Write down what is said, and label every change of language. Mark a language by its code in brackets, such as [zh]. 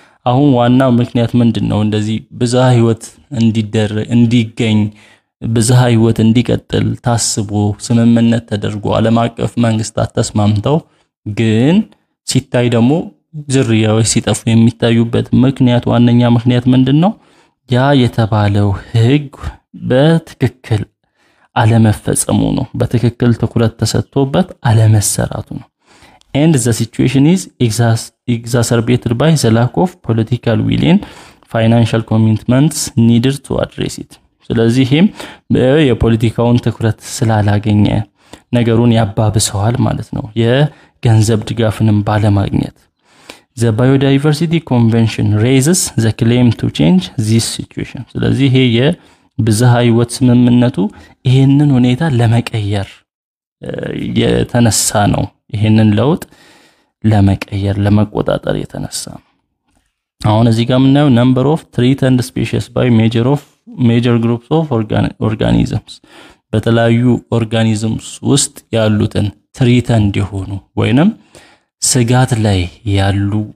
[am] አሁን ዋናው ምክንያት ምንድነው? እንደዚህ ብዝሃ ህይወት እንዲገኝ ብዝሃ ህይወት እንዲቀጥል ታስቦ ስምምነት ተደርጎ ዓለም አቀፍ መንግስታት ተስማምተው ግን ሲታይ ደግሞ ዝርያዎች ሲጠፉ የሚታዩበት ምክንያት ዋነኛ ምክንያት ምንድነው? ያ የተባለው ህግ በትክክል አለመፈጸሙ ነው። በትክክል ትኩረት ተሰጥቶበት አለመሰራቱ ነው። [en] And the situation is exacerbated by the lack of political will and financial commitments needed to address it. [am] ስለዚህም የፖለቲካውን ትኩረት ስላላገኘ ነገሩን ያባብሰዋል ማለት ነው፣ የገንዘብ ድጋፍንም ባለማግኘት። [en] The Biodiversity Convention raises the claim to change this situation. [am] ስለዚህ ይሄ የብዝሃ ህይወት ስምምነቱ ይሄንን ሁኔታ ለመቀየር የተነሳ ነው። ይሄንን ለውጥ ለመቀየር ለመቆጣጠር የተነሳ ነው። አሁን እዚህ ጋር ምናየው [en] number of threatened species by major groups of organisms [am] በተለያዩ ኦርጋኒዝምስ ውስጥ ያሉትን threatened የሆኑ ወይንም ስጋት ላይ ያሉ